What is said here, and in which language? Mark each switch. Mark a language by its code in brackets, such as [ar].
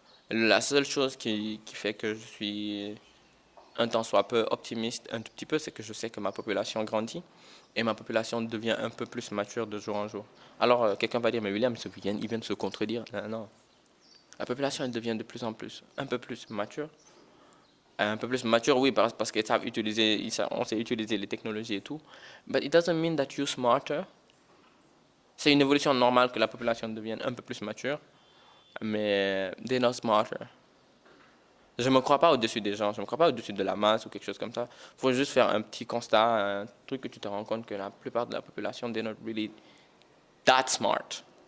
[fr] La seule chose qui fait que je suis un tant soit peu optimiste, un tout petit peu, c'est que je sais que ma population grandit et ma population devient un peu plus mature de jour en jour. Alors, quelqu'un va dire, mais William, il vient de se contredire. Non. La population, elle devient de plus en plus, un peu plus mature. Un peu plus mature, oui, parce qu'ils savent utiliser, on sait utiliser les technologies et tout. [en] But it doesn't mean that you're smarter. [fr] C'est une évolution normale que la population devienne un peu plus mature, mais [en] they're not smarter. [fr] Je ne me crois pas au-dessus des gens, je ne me crois pas au-dessus de la masse ou quelque chose comme ça. Il faut juste faire un petit constat, un truc que tu te rends compte que la plupart de la population, [en] they're not really that smart.